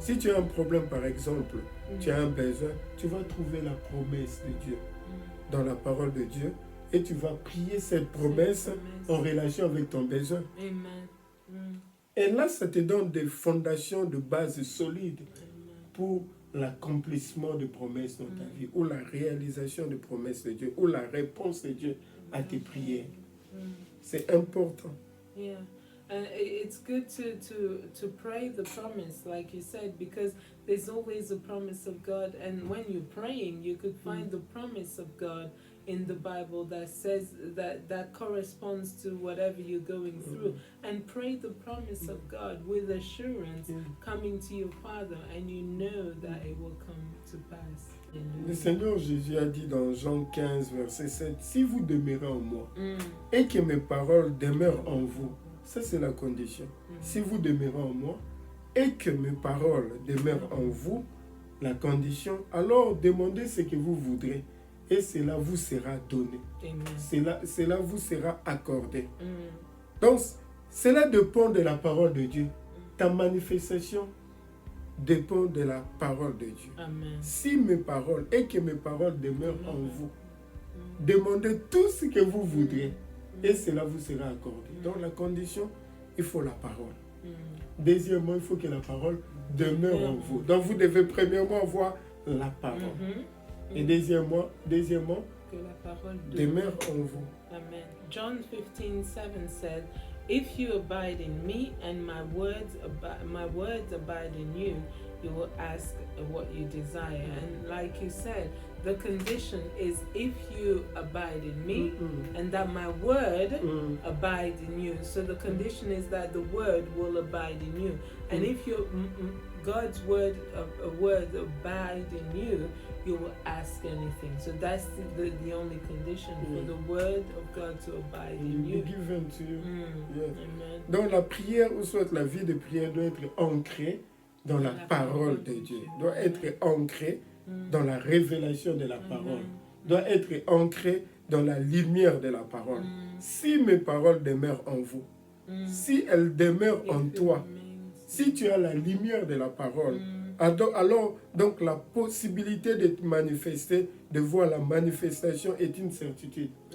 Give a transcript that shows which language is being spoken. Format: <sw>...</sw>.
<fr>Si tu as un problème, par exemple, tu as un besoin, tu vas trouver la promesse de Dieu dans la parole de Dieu et tu vas prier cette promesse en relation avec ton besoin. Amen. Et là, ça te donne des fondations de base solides pour l'accomplissement de promesses dans ta vie, ou la réalisation de promesses de Dieu, ou la réponse de Dieu à tes prières. C'est important.</fr> <en>Yeah. And it's good to pray the promise, like you said, because there's always a promise of God. And when you're praying, you could find the promise of God in the Bible that says that corresponds to whatever you're going through. And pray the promise of God with assurance coming to your Father, and you know that it will come to pass.</en> <fr>Le Seigneur Jésus a dit dans Jean 15, verset 7, « Si vous demeurez en moi et que mes paroles demeurent en vous, » ça c'est la condition. Si vous demeurez en moi et que mes paroles demeurent en vous, la condition, alors demandez ce que vous voudrez et cela vous sera donné. Cela vous sera accordé. Donc, cela dépend de la parole de Dieu. Ta manifestation dépend de la parole de Dieu. Amen. Si mes paroles et que mes paroles demeurent en vous, demandez tout ce que vous voudrez et cela vous sera accordé. Donc la condition, il faut la parole. Deuxièmement, il faut que la parole demeure en vous. Donc vous devez premièrement avoir la parole. Et deuxièmement, que la parole demeure en vous. Amen.</fr> <en>John 15:7 said, "If you abide in me and my words abide in you, you will ask what you desire." And like you said, the condition is if you abide in me and that my word abides in you. So the condition is that the word will abide in you. And if God's word abide in you, you will ask anything. So that's the only condition for the word of God to abide in you. Be given to you. Yes. Amen.</en> <fr>Donc la prière, ou soit la vie de prière, doit être ancrée dans la parole de Dieu, doit être ancrée dans la révélation de la parole, doit être ancrée dans la lumière de la parole. Si mes paroles demeurent en vous, si elles demeurent en toi, si tu as la lumière de la parole, alors donc la possibilité de te manifester, de voir la manifestation est une certitude.</fr>